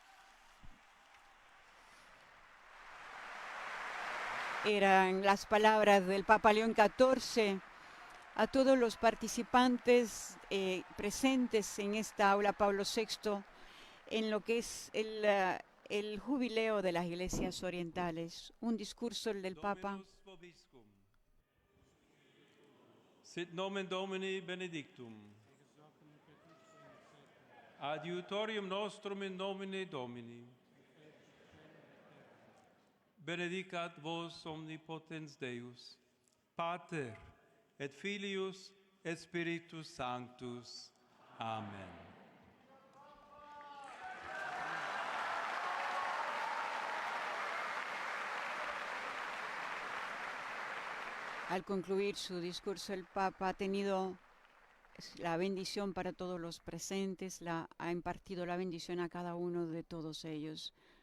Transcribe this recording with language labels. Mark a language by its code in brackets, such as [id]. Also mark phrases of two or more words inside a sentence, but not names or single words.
[es] Eran las palabras del Papa León XIV a todos los participantes presentes en esta aula Pablo VI en lo que es el jubileo de las iglesias orientales. Un discurso el del Papa. [la] Sit nomen Domini benedictum. Adiutorium nostrum in nomine Domini. Benedicat vos omnipotens Deus, Pater et Filius et Spiritus Sanctus. Amen. [es] Al concluir su discurso, el Papa ha tenido la bendición para todos los presentes, ha impartido la bendición a cada uno de todos ellos.